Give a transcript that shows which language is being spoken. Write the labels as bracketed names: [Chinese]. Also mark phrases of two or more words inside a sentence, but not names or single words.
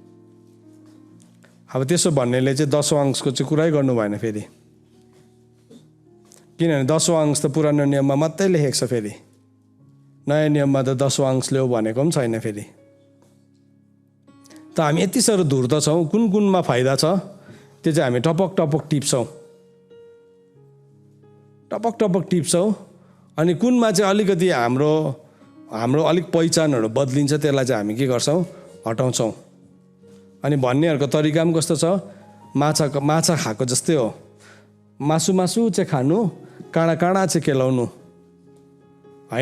[Nepali] अब त्यसो भन्नेले चाहिँ 10औं अंशको चाहिँ कुरै गर्नु भएन फेरि। किनभने 10औं अंश त पुरानो नियममा मात्रै लेखेको छ, फेरि नयाँ नियममा त 10औं अंश ल्याऊ भनेको पनि छैन। फेरि त हामी यति साह्रो धूर्त छौँ, कुन कुनमा फाइदा छ त्यो चाहिँ हामी टपक टपक टिप्छौँ, टपक टपक टिप्छौँ। अनि कुनमा चाहिँ अलिकति हाम्रो अलिक पहिचानहरू बदलिन्छ, त्यसलाई चाहिँ हामी के गर्छौँ, हटाउँछौँ। अनि भन्नेहरूको तरिका पनि कस्तो छ, माछा खाएको जस्तै हो, मासु चाहिँ खानु, काँडा चाहिँ केलाउनु होइन।